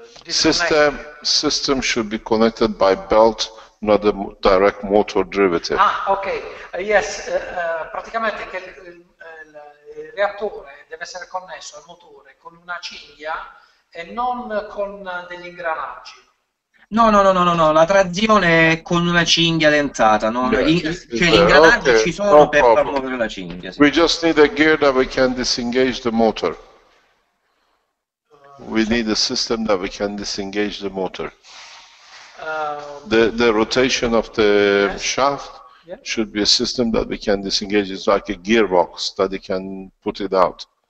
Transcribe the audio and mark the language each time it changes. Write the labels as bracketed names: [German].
[English] System should be connected by belt, not a direct motor derivative. [Italian] Ok, yes, praticamente che il reattore deve essere connesso al motore con una cinghia e non con degli ingranaggi. No, la trazione è con una cinghia dentata, no? Cioè gli ingranaggi ci sono per far muovere la cinghia. Sì. [English] We just need a gear that we can disengage the motor. We need a system that we can disengage the motor. The rotation of the shaft should be a system that we can disengage. It's like a gearbox that you can put it out.